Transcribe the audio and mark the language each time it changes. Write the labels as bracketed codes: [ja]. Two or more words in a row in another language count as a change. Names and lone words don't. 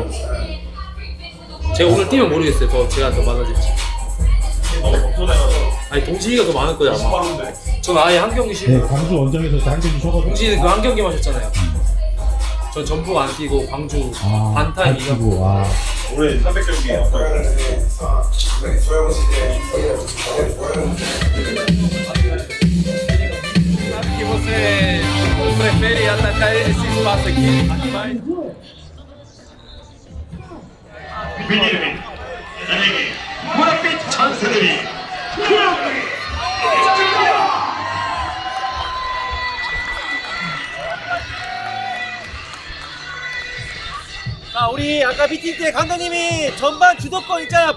[ko] 제가 오늘 뛰면 모르겠어요. 제가 더 많아질지. 아니 동진이가 더 많을 거예요 아마. 전 아예 한 경기 쉬고. 네, 광주 원정에서 한 경기 쉬어가지고 동진이는 그 한 경기만 하셨잖아요. 전 전북 안 뛰고 광주 반타임 이겼고. 올해 300경기. [pt] Que você prefere atacar esse espaço aqui, mas 민일민 이닝이 무릎빛 전세들이 [ko] 자, 우리 아까 미팅 때 감독님이 전반 주도권 있잖아.